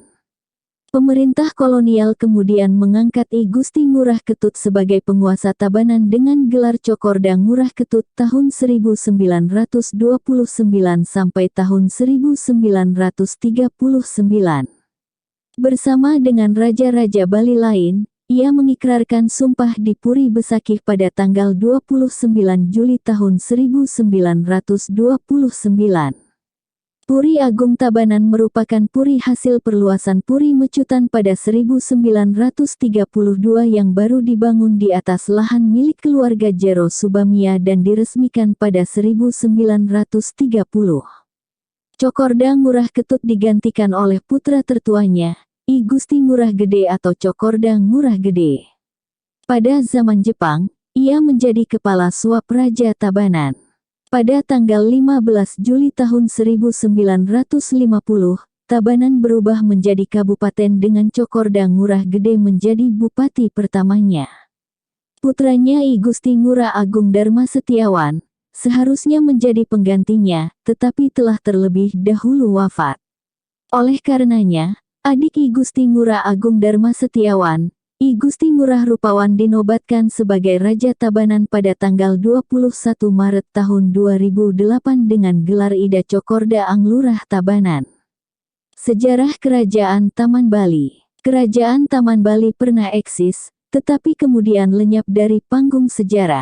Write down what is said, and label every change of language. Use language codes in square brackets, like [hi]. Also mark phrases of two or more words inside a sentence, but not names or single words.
[id] Pemerintah kolonial kemudian mengangkat I Gusti Ngurah Ketut sebagai penguasa Tabanan dengan gelar Cokorda Ngurah Ketut tahun 1929 sampai tahun 1939. Bersama dengan raja-raja Bali lain, ia mengikrarkan sumpah di Puri Besakih pada tanggal 29 Juli tahun 1929. Puri Agung Tabanan merupakan puri hasil perluasan Puri Mecutan pada 1932 yang baru dibangun di atas lahan milik keluarga Jero Subamia dan diresmikan pada 1930. Cokorda Ngurah Ketut digantikan oleh putra tertuanya, I Gusti Ngurah Gede atau Cokorda Ngurah Gede. Pada zaman Jepang, ia menjadi kepala suap Raja Tabanan. Pada tanggal 15 Juli tahun 1950, Tabanan berubah menjadi kabupaten dengan Cokorda Ngurah Gede menjadi bupati pertamanya. Putranya I Gusti Ngurah Agung Dharma Setiawan seharusnya menjadi penggantinya, tetapi telah terlebih dahulu wafat. Oleh karenanya, adik I Gusti Ngurah Agung Dharma Setiawan, I Gusti Ngurah Rupawan dinobatkan sebagai Raja Tabanan pada tanggal 21 Maret tahun 2008 dengan gelar Ida Cokorda Anglurah Tabanan. Sejarah Kerajaan Taman Bali. Kerajaan Taman Bali pernah eksis, tetapi kemudian lenyap dari panggung sejarah.